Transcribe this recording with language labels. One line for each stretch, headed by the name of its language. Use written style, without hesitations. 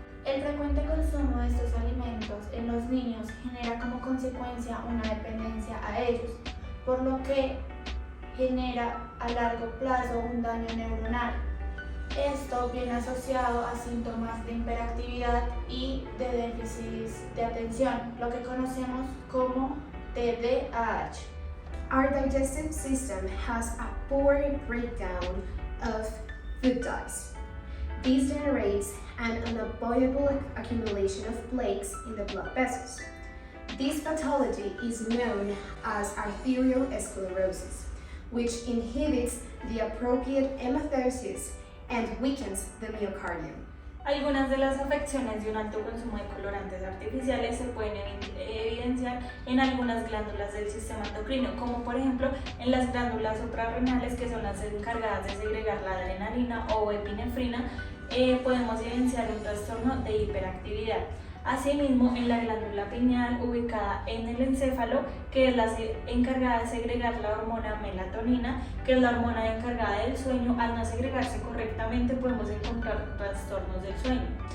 Spanish: El frecuente consumo de estos alimentos en los niños genera como consecuencia una dependencia a ellos, por lo que genera a largo plazo un daño neuronal. Esto viene asociado a síntomas de hiperactividad y de déficit de atención, lo que conocemos como TDAH.
English: Our digestive system has a poor breakdown of food dyes. This generates an unavoidable accumulation of plaques in the blood vessels. This pathology is known as arteriosclerosis, which inhibits the appropriate hemostasis and weakens the myocardium.
Spanish: Algunas de las afecciones de un alto consumo de colorantes artificiales se pueden evidenciar en algunas glándulas del sistema endocrino, como por ejemplo en las glándulas suprarrenales, que son las encargadas de segregar la adrenalina o epinefrina. Podemos evidenciar un trastorno de hiperactividad. Asimismo, en la glándula pineal ubicada en el encéfalo, que es la encargada de segregar la hormona melatonina, que es la hormona encargada del sueño, al no segregarse correctamente podemos encontrar trastornos del sueño.